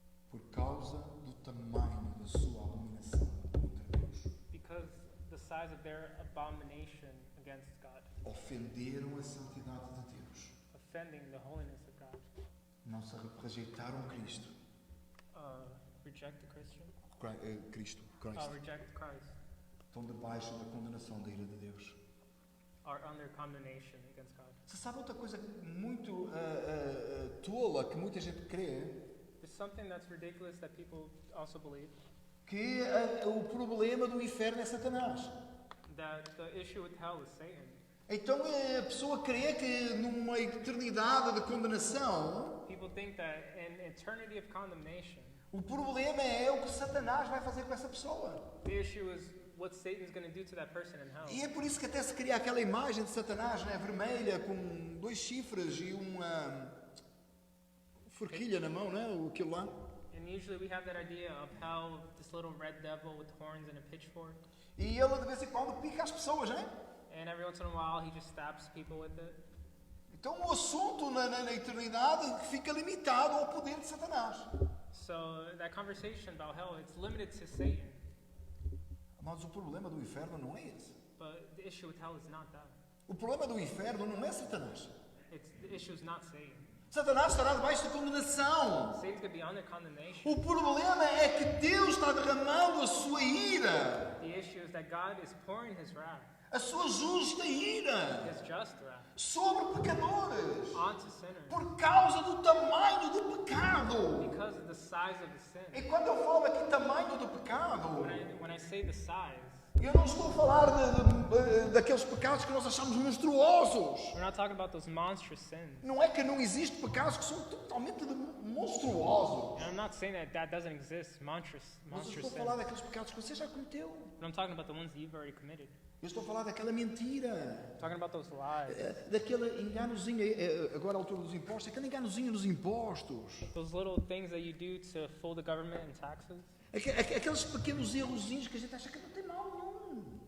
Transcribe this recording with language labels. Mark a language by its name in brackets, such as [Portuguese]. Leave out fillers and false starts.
[Portuguese] Por causa do tamanho da sua abominação contra Deus. [English] because the size of their abomination against God, [Portuguese] Ofenderam a santidade de Deus. [English] offending the holiness of God. [Portuguese] Não se rejeitaram Cristo. [English] Reject the Christian? [Portuguese] Cristo. [English] Reject Christ. [Portuguese] Estão debaixo da condenação da ira de Deus. [English] Are under condemnation against God. [Portuguese] Você sabe outra coisa muito tola que muita gente crê? [English] There's something that's ridiculous that people also believe, [Portuguese] Que o problema do inferno é Satanás. [English] that the issue with hell is Satan. [Portuguese] Então a pessoa crê que numa eternidade de condenação, [English] People think that in eternity of condemnation, [Portuguese] o problema é o que Satanás vai fazer com essa pessoa. [English] the issue is what Satan's going to do to that person in hell. [Portuguese] E é por isso que até se cria aquela imagem de Satanás, né, vermelha, com 2 chifres e uma forquilha na mão, né, aquilo lá. [English] And usually we have that idea of hell, this little red devil with horns and a pitchfork. [Portuguese] E ele de vez em quando pica as pessoas, né? [English] And every once in a while he just stabs people with it. [Portuguese] Então o assunto na eternidade fica limitado ao poder de Satanás. [English] So that conversation about hell, it's limited to Satan. [Portuguese] Mas o problema do inferno não é esse. [English] But the issue with hell is not that. [Portuguese] O problema do inferno não é Satanás. [English] The issue is not Satan. [Portuguese] Satanás estará debaixo de condenação. [English] Satan's going to be under condemnation. [Portuguese] O problema é que Deus está derramando a sua ira, [English] The issue is that God is pouring his wrath, [Portuguese] a sua justa ira, [English] his just wrath, [Portuguese] sobre pecadores, [English] onto sinners [Portuguese] por causa do tamanho do pecado. [English] because of the size of the [Portuguese] E [English] sin. [Portuguese] quando eu falo aqui tamanho do pecado, [English] When I say the size, [Portuguese] eu não estou a falar daqueles pecados que nós achamos monstruosos. [English] we're not talking about those monstrous sins. [Portuguese] Não é que não existem pecados que são totalmente monstruosos. [English] And I'm not saying that doesn't exist, [Portuguese] Mas eu [English] monstrous [Portuguese] estou a falar [English] sins. [Portuguese] daqueles pecados que você já cometeu. [English] But I'm talking about the ones that you've already committed. [Portuguese] Eu estou a falar daquela mentira, [English] I'm talking about those lies, [Portuguese] daquele enganozinho, agora à altura dos impostos, aquele enganozinho nos impostos. [English] those little things that you do to fool the government in taxes, [Portuguese] Aqueles pequenos errozinhos que a gente acha que não tem mal nenhum.